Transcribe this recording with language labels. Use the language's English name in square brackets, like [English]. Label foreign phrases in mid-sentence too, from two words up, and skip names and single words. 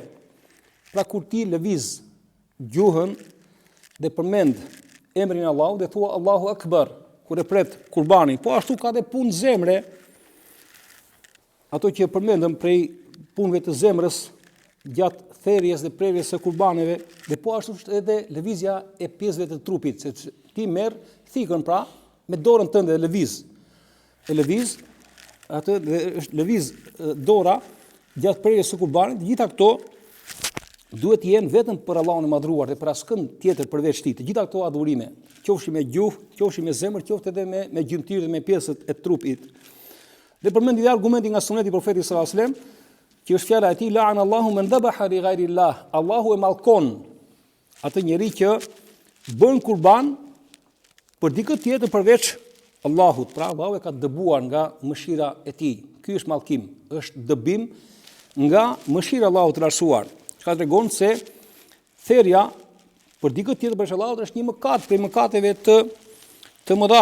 [Albanian] Pra kur ti lëviz gjuhën dhe përmend emrin e Allahut dhe thua [Arabic] الله أكبر [Albanian] kur e pret kurbanin, po ashtu ka dhe punë zemre, ato që përmendëm prej punëve të zemrës gjatë therrjes dhe prerjes së kurbaneve, dhe po ashtu është edhe lëvizja e pjesëve të trupit, sepse ti merr thikën pra me dorën tënde dhe lëviz atë dhe është lëviz dora gjatë prerjes së kurbanit. Gjitha këto duhet të jenë vetëm për Allahun e madhruar dhe për askënd tjetër përveç tij. Të gjitha këto adhurime, qofshi me gjuhë, qofshi me zemër, qoftë edhe me gjymtyrë dhe me pjesët e trupit. Dhe përmendi dhe argumenti nga suneti profetit [Arabic] صلى الله عليه وسلم, [Albanian] që është fjala e tij [Arabic] لعن الله من ذبح لغير الله. [Albanian] Allahu e mallkon atë njeri që bën kurban për dikë tjetër përveç Allahut. Pra Allahu e ka dëbuar nga mëshira e tij. Ky është mallkim, është dëbim nga mëshira e Allahut të lartësuar. Ka tregon se therrja për dikë tjetër përveç Allahut është një mëkat prej mëkateve të mëdha.